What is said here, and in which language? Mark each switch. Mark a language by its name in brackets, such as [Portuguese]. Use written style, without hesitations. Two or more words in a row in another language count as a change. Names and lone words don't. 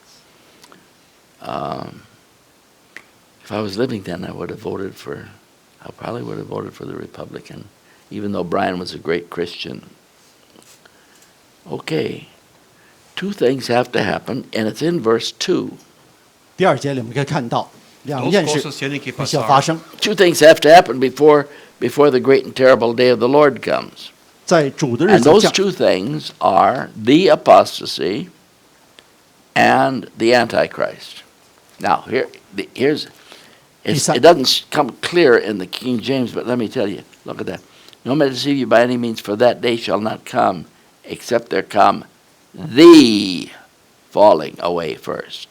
[English] If I was living then, I probably would have voted for the Republican, even though Bryan was a great Christian. Okay, 2 things have to happen, and it's in verse 2. [Chinese] 第2节里我们可以看到2件事 [Spanish] Dos cosas tienen que [Chinese] 必须要发 [Spanish] pasar. [Chinese] 生， [English] 2 things have to happen before the great and terrible day of the Lord comes. [Chinese] 在主的日 [English] And [Chinese] 子 [English] those [Chinese] 降。 [English] 2 things are the apostasy and the Antichrist. Now, it doesn't come clear in the King James, but let me tell you, look at that. No man deceive you by any means, for that day shall not come, except there come the falling away first.